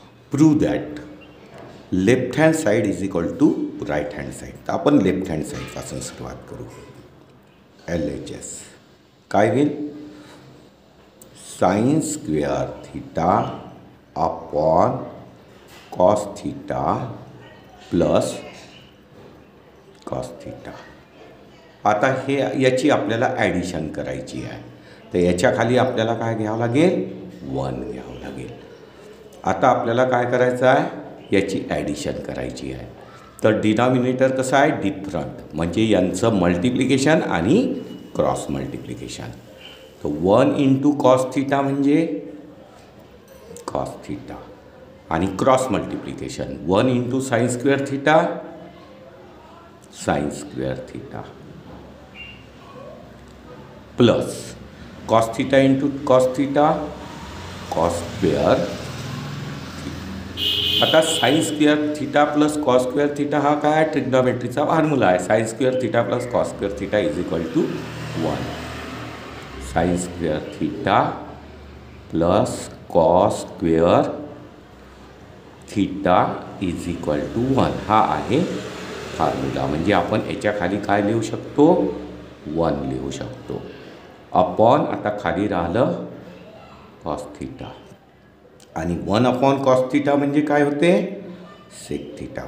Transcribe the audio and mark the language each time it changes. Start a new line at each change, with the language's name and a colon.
English: Prove that left hand side is equal to right hand side.
Marathi: तर आपण left hand साईडपासून सुरुवात करू. LHS काय होईल?
English: Sine square theta upon cos theta plus cos theta.
Marathi: आता हे याची आपल्याला ॲडिशन करायची आहे. तर याच्या खाली आपल्याला काय घ्यावं लागेल? 1 घ्यावं लागेल. आता आपल्याला काय करायचं आहे? याची ॲडिशन करायची आहे. तर डिनॉमिनेटर कसं आहे? डिफरंट, म्हणजे यांचं मल्टिप्लिकेशन आणि क्रॉस मल्टिप्लिकेशन. तर 1 इंटू कॉस थिटा म्हणजे कॉस थिटा आणि cross multiplication 1 into sine square theta sine square theta plus cos theta into cos theta cos square. आता sine square theta plus cos square theta हा काय? ट्रिग्नॉमेट्रीचा formula आहे.
English: Sine square theta plus cos square theta is equal to 1. Sine square theta plus cos square theta is equal to 1
Marathi: हा आहे formula. म्हणजे आपण याच्या खाली काय लिहू शकतो? 1 लिहू शकतो. अपॉन आता खाली राहिलं कॉस थिटा आणि 1 अपॉन कॉस थिटा म्हणजे काय होते? Sec theta.